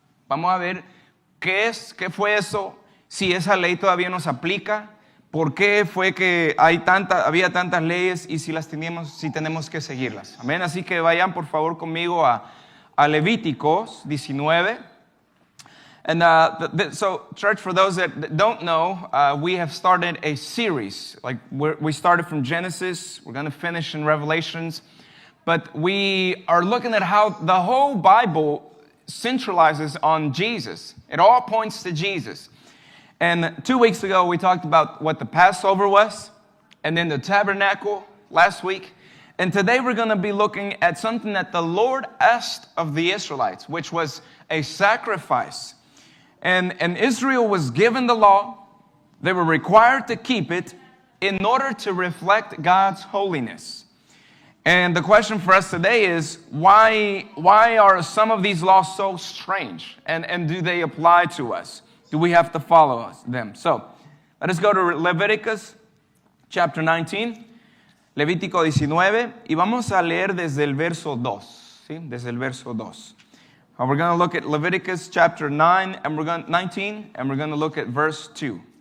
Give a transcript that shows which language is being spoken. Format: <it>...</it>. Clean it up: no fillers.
<es>Vamos a ver qué fue eso, si esa ley todavía nos aplica, por qué fue que había tantas leyes y si tenemos que seguirlas. Amén. Así que vayan por favor conmigo a Levíticos 19.</es> <en>And so, church, for those that don't know, we have started a series. We started from Genesis. We're going to finish in Revelations. But we are looking at how the whole Bible centralizes on Jesus. It all points to Jesus. And 2 weeks ago, we talked about what the Passover was, and then the tabernacle last week. And today we're going to be looking at something that the Lord asked of the Israelites, which was a sacrifice. And Israel was given the law. They were required to keep it in order to reflect God's holiness. And the question for us today is, why are some of these laws so strange? And do they apply to us? Do we have to follow them? So, let us go to Leviticus chapter 19.</en> <es>Levítico 19. Y vamos a leer desde el verso 2. ¿Sí? Desde el verso 2.</es> <en>We're going to look at Leviticus chapter 19, and we're going to look at verse 2.</en>